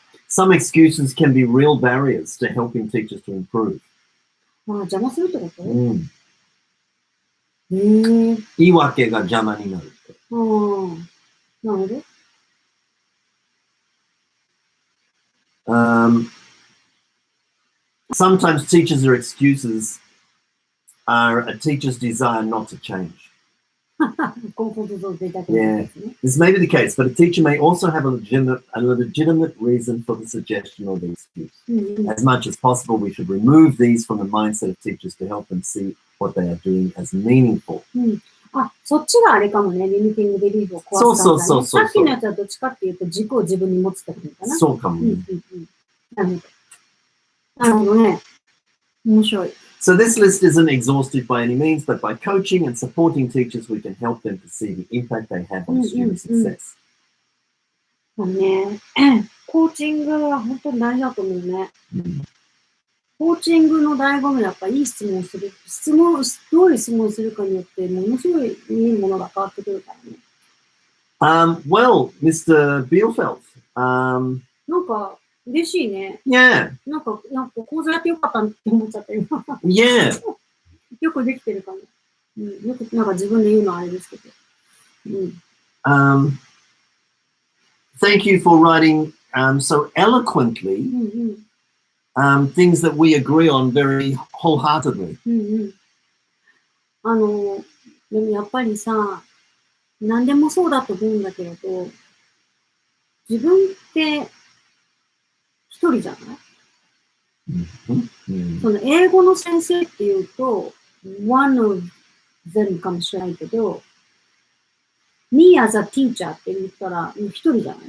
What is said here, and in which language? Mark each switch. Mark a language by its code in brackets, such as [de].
[en] Some excuses can be real barriers to helping teachers to improve. [ja] ああ、邪魔するってこと？うんへえ。言い訳が邪魔になるって。ああ、なるほど。 [en] Sometimes teachers' excuses are a teacher's desire not to change. [ja] コンフォートゾーン贅沢なやつね。 [en] This may be the case, but a teacher may also have a legitimate reason for the suggestion or the excuse. [ja] うんうん。 [en] As much as possible, we should remove these from the mindset of teachers to help them see what they are doing as meaningful. [ja] うん。あ、そっちがあれかもね。リミティングビリーフを壊す感じだね。そうそうそうそう。さっきのやつはどっちかっていうと軸を自分に持つってことかな。そうかもね。うんうんうん。なるほど。なるほどね。面白い。 [en] So this list isn't exhaustive by any means, but by coaching and supporting teachers, we can help them to see the impact they have on student success. [ja] まあね、コーチングは本当に大事だと思うね。コーチングの醍醐味はやっぱいい質問をする。どういう質問をするかによって、ものすごいいいものが変わってくるからね。 [en] Well, Mr. Bielfeld, [ja] なんか、嬉しいね。 [en] yeah, [ja] なんか講座やってよかったって思っちゃったよ。 [en] yeah. [ja] よくできてるかも。うん、よく、なんか自分で言うのはあれですけど。うん。 [en] Thank you for writing so eloquently [ja] うんうん。 [en] things that we agree on very wholeheartedly. [ja] うんうん。でもやっぱりさ、何でもそうだと思うんだけれど、自分って一人じゃない？その英語の先生っていうと、 [en] one of them [ja] かもしれないけど、 [en] me as a teacher [ja] って言ったら、一人じゃない？